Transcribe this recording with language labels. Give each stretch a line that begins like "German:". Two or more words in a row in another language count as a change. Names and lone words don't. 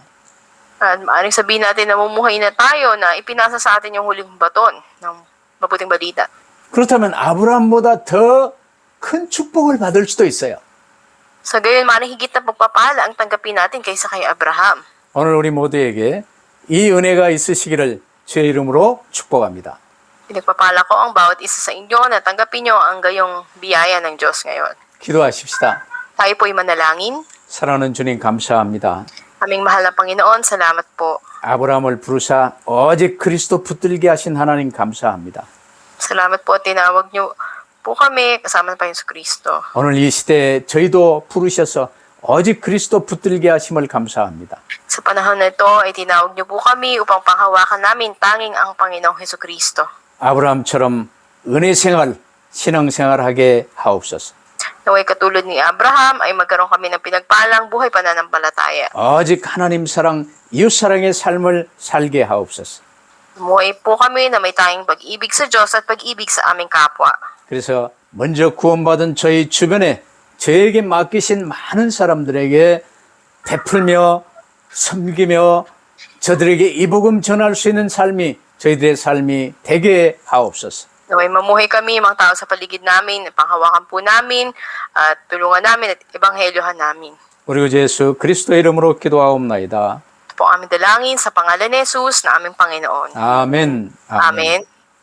Filipino: At maaaring sabihin natin na mumuhay na tayo na ipinasa sa atin yung huling baton ng mabuting balita.
Korean: 그렇다면 아브라함보다 더 큰 축복을 받을 수도 있어요.
Filipino: Sa gayon man higit na pagpapala ang tanggapin natin kaysa kay Abraham.
Korean: 오늘 우리 모두에게 이 은혜가 있으시기를 주의 이름으로 축복합니다.
Filipino: Pinagpapala ko ang bawat isa sa inyo na tanggapin nyo ang gayong biyaya ng Diyos ngayon.
Korean: 기도하십시다.
Filipino: Tayo po'y manalangin.
Korean: 사랑하는 주님 감사합니다.
Filipino: Aming mahal na Panginoon, salamat po.
Korean: 아브라함을 부르사 오직 그리스도 붙들게 하신 하나님 감사합니다.
Filipino: Salamat po at tinawag nyo po kami kasama ng Panginoon Kristo.
Korean: 오늘 이 시대에 저희도 부르셔서 오직 그리스도 붙들게 하심을 감사합니다.
Filipino: Sa panahon na ito ay tinawag nyo po kami upang panghawakan namin tanging ang Panginoong Heso Kristo.
Korean: 아브라함처럼 은혜 생활, 신앙 생활하게 하옵소서.
Filipino: Naway katulad ni Abraham ay magkaroon kami ng pinagpalang buhay pananampalataya.
Korean: 오직 하나님 사랑, 이웃 사랑의 삶을 살게 하옵소서.
Filipino: Umuwi po kami na may tanging pag-ibig sa Diyos at pag-ibig sa aming kapwa.
Korean: 그래서 먼저 구원받은 저희 주변에 저에게 맡기신 많은 사람들에게 베풀며 섬기며 저들에게 이 복음 전할 수 있는 삶이 저희들의 삶이 되게 하옵소서.
Filipino: Naway mamuhay kami, mga tao sa paligid namin, panghawakan po namin, at tulungan namin at ebanghelyohan namin.
Korean: 우리 구 예수 그리스도의 이름으로 기도하옵나이다.
Filipino: Ito po ang aming dalangin sa pangalan ni Jesus na aming Panginoon.
Korean: 아멘.
Filipino: Amen.